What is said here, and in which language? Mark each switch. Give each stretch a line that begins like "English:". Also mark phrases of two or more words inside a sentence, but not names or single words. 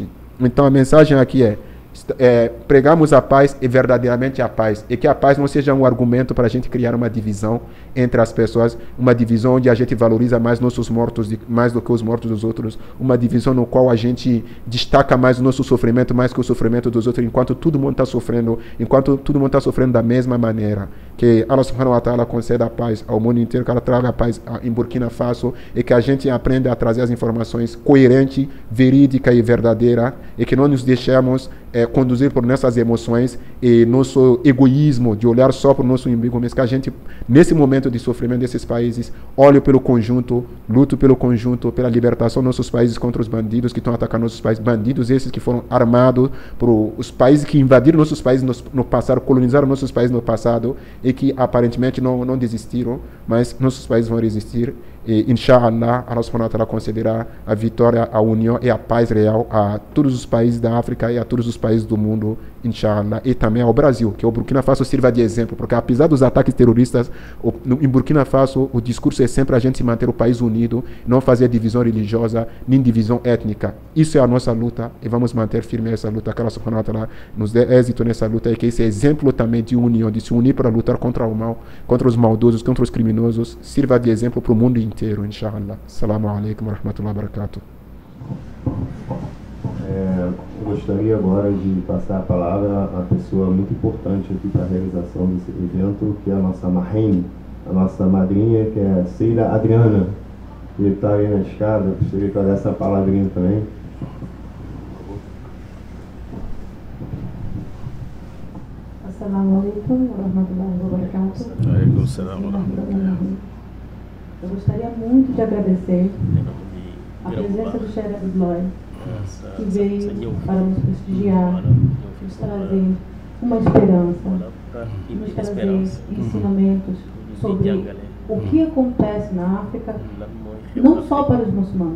Portuguese: Então a mensagem aqui pregamos a paz e verdadeiramente a paz, e que a paz não seja um argumento para a gente criar uma divisão entre as pessoas, uma divisão onde a gente valoriza mais nossos mortos mais do que os mortos dos outros, uma divisão no qual a gente destaca mais o nosso sofrimento mais que o sofrimento dos outros, enquanto todo mundo está sofrendo da mesma maneira. Que
Arabic: الله سبحانه وتعالى
Portuguese: conceda a paz ao mundo inteiro, que ela traga a paz em Burkina Faso, e que a gente aprenda a trazer as informações coerentes, verídicas e verdadeiras, e que não nos deixemos conduzir por nossas emoções e nosso egoísmo de olhar só para o nosso inimigo, mas que a gente, nesse momento de sofrimento desses países, olhe pelo conjunto, lute pelo conjunto, pela libertação dos nossos países contra os bandidos que estão atacando nossos países, bandidos esses que foram armados por os países que invadiram nossos países no passado, colonizaram nossos países no passado, e que aparentemente não desistiram, mas nossos países vão resistir. E, inshallah,
Arabic: الله سبحانه وتعالى
Portuguese: concederá a vitória, a união e a paz real a todos os países da África e a todos os países do mundo, inshallah, e também ao Brasil, que o Burkina Faso sirva de exemplo, porque apesar dos ataques terroristas, em Burkina Faso o discurso é sempre a gente se manter o país unido, não fazer divisão religiosa, nem divisão étnica. Isso é a nossa luta, e vamos manter firme essa luta, que
Arabic: الله سبحانه وتعالى
Portuguese: nos dê êxito nessa luta, e que esse exemplo também de união, de se unir para lutar contra o mal, contra os maldosos, contra os criminosos, sirva de exemplo para o mundo inteiro, inshallah.
Arabic: السلام عليكم ورحمة الله وبركاته.
Portuguese: Gostaria agora de passar a palavra à pessoa muito importante aqui para a realização desse evento, que é a nossa Marraine, a nossa madrinha, que é a Sheila Adriana, que está aí na escada. Gostaria de dar essa palavrinha também.
Arabic: السلام عليكم ورحمة الله وبركاته.
Portuguese: Eu gostaria muito de agradecer a presença do Sheikh Abdullah, que veio para nos prestigiar, nos trazer uma esperança, nos trazer ensinamentos sobre o que acontece na África, não só para os muçulmanos.